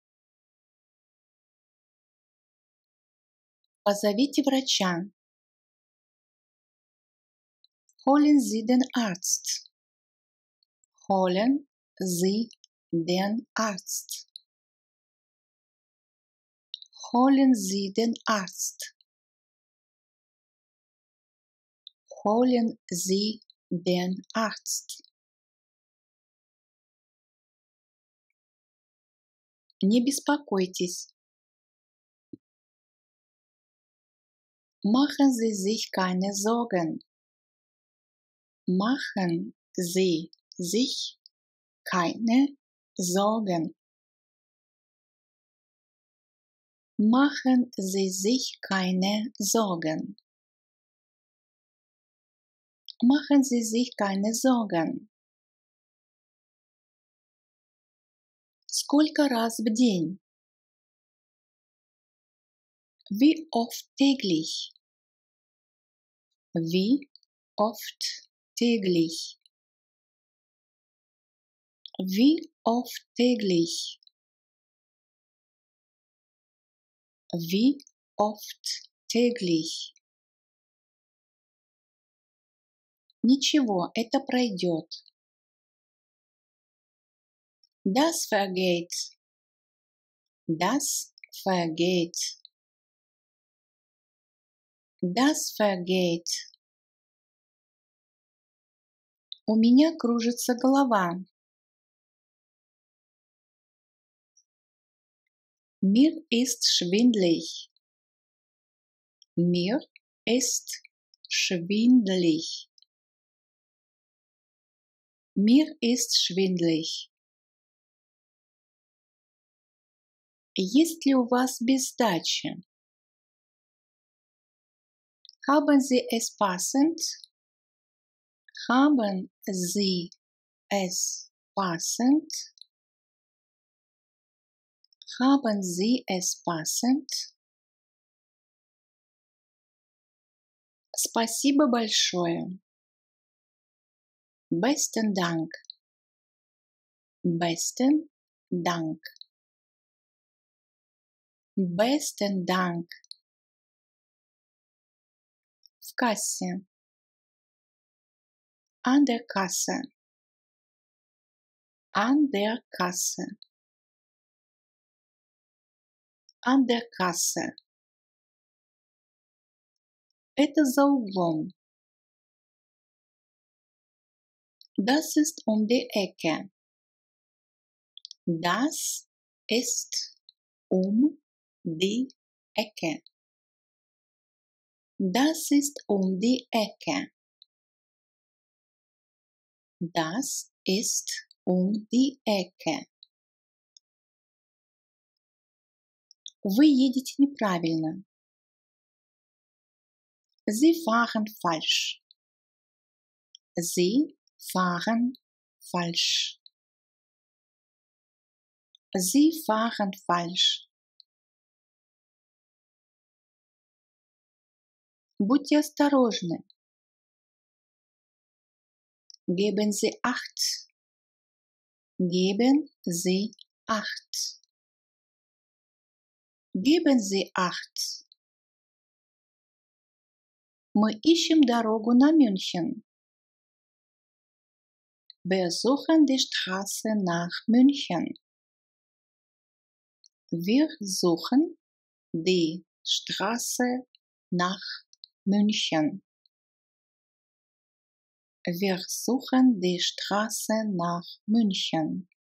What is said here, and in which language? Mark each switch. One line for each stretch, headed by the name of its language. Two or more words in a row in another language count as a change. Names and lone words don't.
Russian: Позовите врача.
German: Holen Sie den Arzt. Holen Sie den Arzt. Holen Sie den Arzt. Holen Sie den Arzt.
Russian: Не беспокойтесь.
German: Machen Sie sich keine Sorgen. Machen Sie sich keine Sorgen. Machen Sie sich keine Sorgen. Machen Sie sich keine Sorgen.
Russian: Сколько раз в день?
German: Wie oft täglich? Wie oft täglich? Wie oft täglich? Wie oft täglich?
Russian: Ничего, это пройдет.
German: Das vergeht. Das vergeht. Das vergeht.
Russian: У меня кружится голова.
German: Mir ist schwindelig. Mir ist schwindelig. Mir ist schwindelig.
Russian: Есть ли у вас без сдачи?
German: Haben Sie es passend? Haben Sie es passend? Haben Sie es passend?
Russian: Спасибо большое.
German: Besten Dank. Besten Dank. Besten Dank.
Russian: В кассе.
German: An der Kasse. An der Kasse. An der Kasse.
Russian: Это за углом.
German: Das ist um die Ecke. Das ist um die Ecke. Das ist um die Ecke. Das ist um die Ecke.
Russian: Вы едете неправильно.
German: Sie fahren falsch. Sie fahren falsch. Sie fahren falsch.
Russian: Будьте осторожны.
German: Geben Sie Acht. Geben Sie Acht. Geben Sie Acht.
Russian: Мы ищем дорогу на Мюнхен.
German: Wir suchen die Straße nach München. Wir suchen die Straße nach München. Wir suchen die Straße nach München.